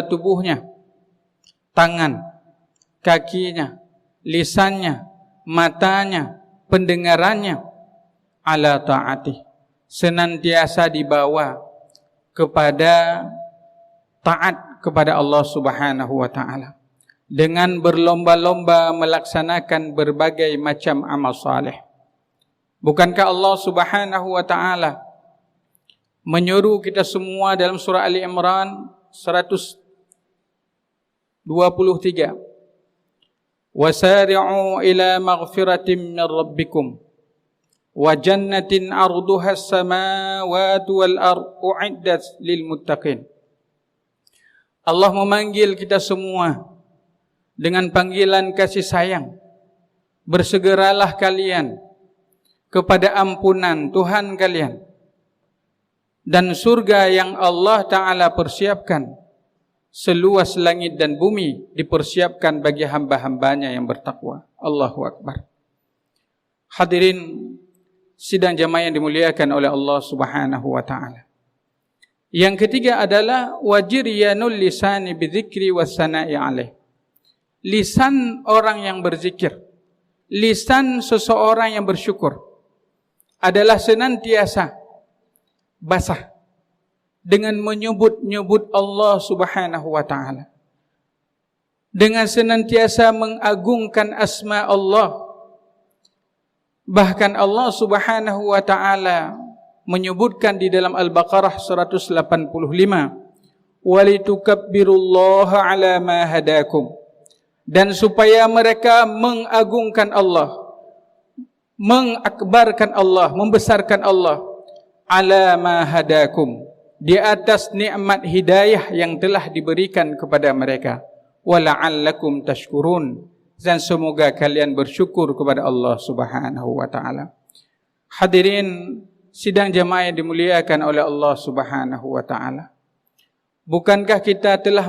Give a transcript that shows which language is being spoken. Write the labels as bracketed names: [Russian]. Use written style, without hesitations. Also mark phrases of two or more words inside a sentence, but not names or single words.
[Indonesian] tubuhnya, tangan, kakinya, lisannya, matanya, pendengarannya, [Arabic] على الطاعة, [Indonesian] senantiasa dibawa kepada taat kepada Allah [Arabic] سبحانه وتعالى, [Indonesian] dengan berlomba-lomba melaksanakan berbagai macam amal saleh. Bukankah Allah [Arabic] سبحانه وتعالى [Indonesian] menyuruh kita semua dalam surah Ali Imran 123, [Arabic] وسارعوا إلى مغفرة من ربكم وجنة عرضها السماوات والأرض أعدت للمتقين. [Indonesian] Allah memanggil kita semua dengan panggilan kasih sayang. Bersegeralah kalian kepada ampunan Tuhan kalian dan surga yang Allah Ta'ala persiapkan seluas langit dan bumi, dipersiapkan bagi hamba-hambanya yang bertakwa. [Arabic] الله أكبر. [Indonesian] Hadirin sidang jamaah yang dimuliakan oleh Allah [Arabic] سبحانه وتعالى. [Indonesian] Yang ketiga adalah [Arabic] وجريان اللسان بذكره والثناء عليه. [Indonesian] Lisan orang yang berzikir, lisan seseorang yang bersyukur adalah senantiasa basah dengan menyebut-nyebut Allah [Arabic] سبحانه وتعالى, [Indonesian] dengan senantiasa mengagungkan asma Allah. Bahkan Allah [Arabic] سبحانه وتعالى [Indonesian] menyebutkan di dalam Al-Baqarah 185, [Arabic] ولتكبروا الله على ما هداكم, [Indonesian] dan supaya mereka mengagungkan Allah, mengakbarkan Allah, membesarkan Allah, [Arabic] على ما هداكم, [Indonesian] di atas nikmat hidayah yang telah diberikan kepada mereka, [Arabic] ولعلكم تشكرون, [Indonesian] dan semoga kalian bersyukur kepada Allah [Arabic] سبحانه وتعالى. [Indonesian] Hadirin sidang jamaah yang dimuliakan oleh Allah [Arabic] سبحانه وتعالى, [Indonesian] bukankah kita telah